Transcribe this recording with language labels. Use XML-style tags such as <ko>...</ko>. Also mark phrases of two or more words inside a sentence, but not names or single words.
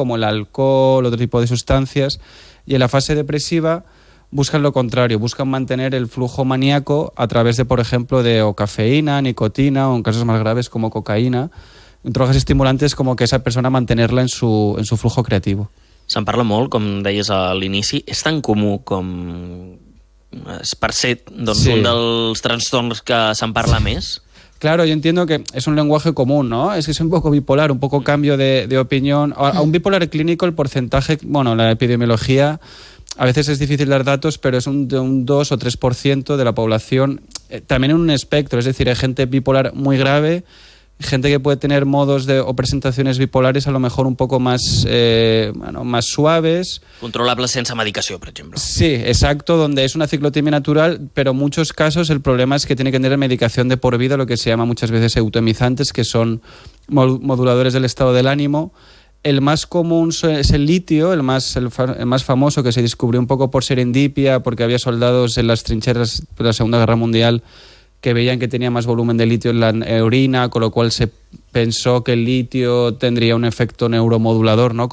<es>Como el alcohol, otro tipo de sustancias. Y en la fase depresiva buscan lo contrario, buscan mantener el flujo maníaco a través de, por ejemplo, de o cafeína, nicotina, o en casos más graves como cocaína, drogas estimulantes, como que esa persona mantenerla en su flujo creativo.</es> <ca>Se'n parla molt, com deies a l'inici. És tan comú com... és per ser doncs, un dels trastorns que se'n parla més?</ca> <es>Claro, yo entiendo que es un lenguaje común, ¿no? Es que es un poco bipolar, un poco cambio de opinión. A un bipolar clínico el porcentaje, bueno, la epidemiología, a veces es difícil dar datos, pero es de un 2 o 3% de la población. También en un espectro, es decir, hay gente bipolar muy grave, gente que puede tener modos o presentaciones bipolares a lo mejor un poco más, más suaves.</es> <ca>Controlables sense medicació, per exemple.</ca> <es>Sí, exacto, donde es una ciclotimia natural, pero en muchos casos el problema es que tiene que tener medicación de por vida, lo que se llama muchas veces eutemizantes, que son moduladores del estado del ánimo. El más común es el litio, el más famoso, que se descubrió un poco por serendipia, porque había soldados en las trincheras de la Segunda Guerra Mundial que veían que tenía más volumen de litio en la orina, con lo cual se pensó que el litio tendría un efecto neuromodulador, ¿no?</es>